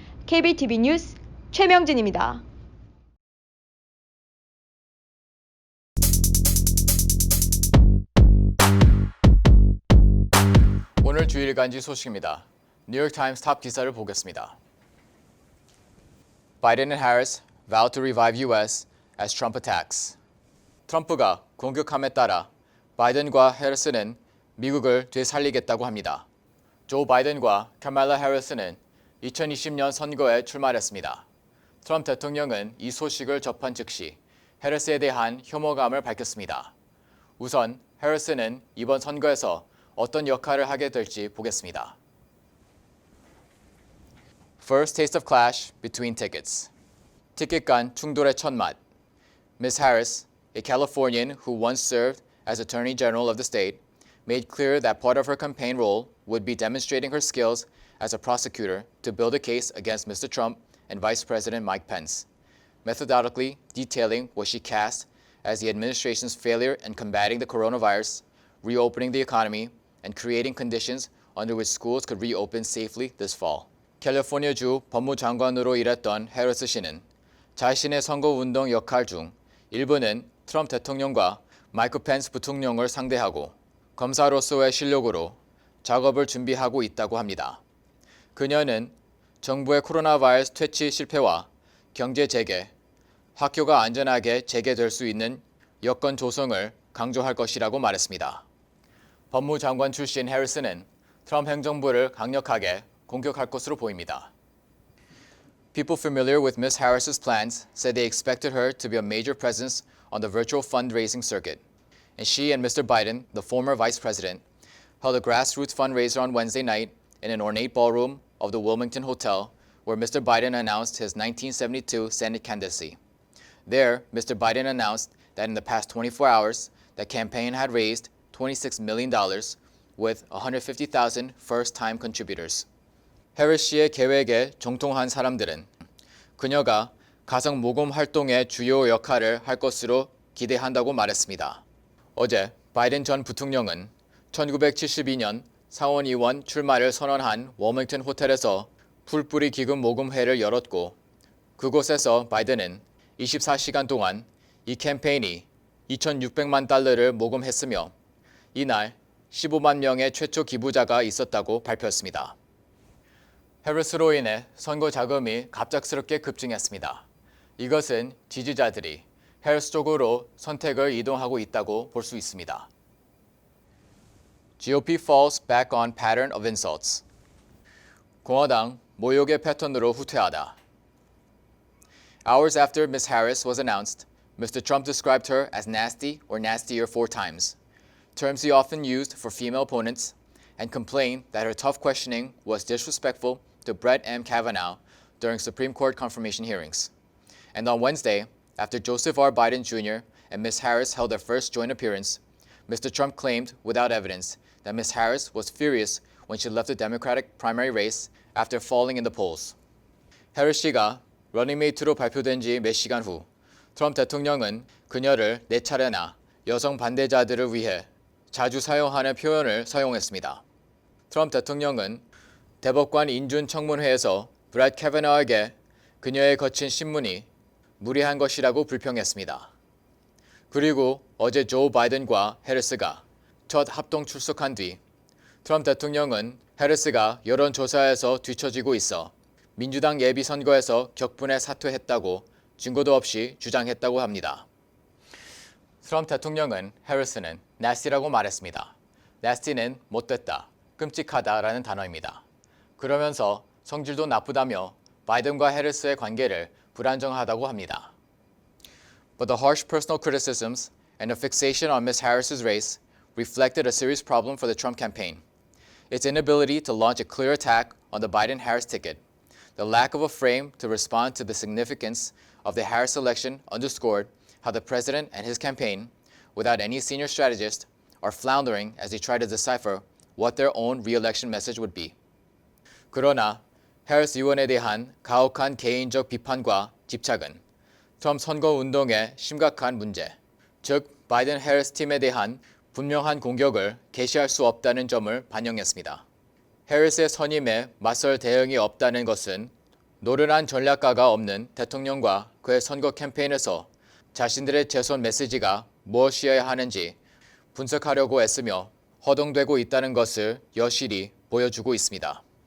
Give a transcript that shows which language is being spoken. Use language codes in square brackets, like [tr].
[ko] KBTV 뉴스 최명진입니다. 오늘 주일간지 소식입니다. 뉴욕타임스 탑 기사를 보겠습니다. [en] Biden and Harris vow to revive U.S. as Trump attacks. [ko] 트럼프가 공격함에 따라 바이든과 해리스는 미국을 되살리겠다고 합니다. 조 바이든과 카말라 해리스는 2020년 선거에 출마했습니다. 트럼프 대통령은 이 소식을 접한 즉시 해리스에 대한 혐오감을 밝혔습니다. 우선 해리스는 이번 선거에서 어떤 역할을 하게 될지 보겠습니다. [en] First taste of clash between tickets. [ko] 티켓 간 충돌의 첫맛. Ms. [en] Harris, a Californian who once served as Attorney General of the state, made clear that part of her campaign role would be demonstrating her skills as a prosecutor to build a case against Mr. Trump and Vice President Mike Pence, methodically detailing what she cast as the administration's failure in combating the coronavirus, reopening the economy, and creating conditions under which schools could reopen safely this fall. [ko] 캘리포니아주 법무장관으로 일했던 해리스 씨는 자신의 선거운동 역할 중 일부는 트럼프 대통령과 마이크 펜스 부통령을 상대하고 검사로서의 실력으로 작업을 준비하고 있다고 합니다. 그녀는 정부의 코로나 바이러스 퇴치 실패와 경제 재개, 학교가 안전하게 재개될 수 있는 여건 조성을 강조할 것이라고 말했습니다. 법무장관 출신 해리스는 트럼프 행정부를 강력하게 공격할 것으로 보입니다. [en] People familiar with Ms. Harris's plans said they expected her to be a major presence on the virtual fundraising circuit, and she and Mr. Biden, the former vice president, held a grassroots fundraiser on Wednesday night in an ornate ballroom of the Wilmington Hotel, where Mr. Biden announced his 1972 Senate candidacy. There, Mr. Biden announced that in the past 24 hours, the campaign had raised $26 million with 150,000 first-time contributors. [ko] 해리스 씨의 계획에 정통한 사람들은 그녀가 가상 모금 활동의 주요 역할을 할 것으로 기대한다고 말했습니다. 어제 바이든 전 부통령은 1972년 상원의원 출마를 선언한 워밍턴 호텔에서 풀뿌리 기금 모금회를 열었고 그곳에서 바이든은 24시간 동안 이 캠페인이 2,600만 달러를 모금했으며 이날 15만 명의 최초 기부자가 있었다고 발표했습니다. 해리스로 인해 선거 자금이 갑작스럽게 급증했습니다. 이것은 지지자들이 해리스 쪽으로 선택을 이동하고 있다고 볼 수 있습니다. [en] GOP falls back on pattern of insults. [ko] 공화당 모욕의 패턴으로 후퇴하다. [en] Hours after Ms. Harris was announced, Mr. Trump described her as nasty or nastier 4 times, terms he often used for female opponents, and complained that her tough questioning was disrespectful to Brett M. Kavanaugh during Supreme Court confirmation hearings. And on Wednesday, after Joseph R. Biden Jr. and Ms. Harris held their first joint appearance, Mr. Trump claimed without evidence that Ms. Harris was furious when she left the Democratic primary race after falling in the polls. [ko] 해리스 씨가 러닝메이트로 발표된 지 몇 시간 후 트럼프 대통령은 그녀를 4차례나 여성 반대자들을 위해 자주 사용하는 표현을 사용했습니다. 트럼프 대통령은 대법관 인준청문회에서 브렛 캐버너에게 그녀의 거친 신문이 무리한 것이라고 불평했습니다. 그리고 어제 조 바이든과 해리스가 첫 합동 출석한 뒤 트럼프 대통령은 해리스가 여론조사에서 뒤처지고 있어 민주당 예비선거에서 격분에 사퇴했다고 증거도 없이 주장했다고 합니다. 트럼프 대통령은 해리스는 nasty라고 말했습니다. nasty는 못됐다, 끔찍하다라는 단어입니다. 그러면서 성질도 나쁘다며 바이든과 해리스의 관계를 불안정하다고 합니다. [en] But the harsh personal criticisms and a fixation on Ms. Harris's race reflected a serious problem for the Trump campaign. Its inability to launch a clear attack on the Biden-Harris ticket, the lack of a frame to respond to the significance of the Harris election underscored how the president and his campaign, without any senior strategist, are floundering as they try to decipher what their own re-election message would be. [ko] 그러나 해리스 의원에 대한 가혹한 개인적 비판과 집착은 트럼프 선거운동의 심각한 문제, 즉 바이든 해리스 팀에 대한 분명한 공격을 개시할 수 없다는 점을 반영했습니다. 해리스의 선임에 맞설 대응이 없다는 것은 노련한 전략가가 없는 대통령과 그의 선거 캠페인에서 자신들의 재선 메시지가 무엇이어야 하는지 분석하려고 애쓰며 허둥대고 있다는 것을 여실히 보여주고 있습니다.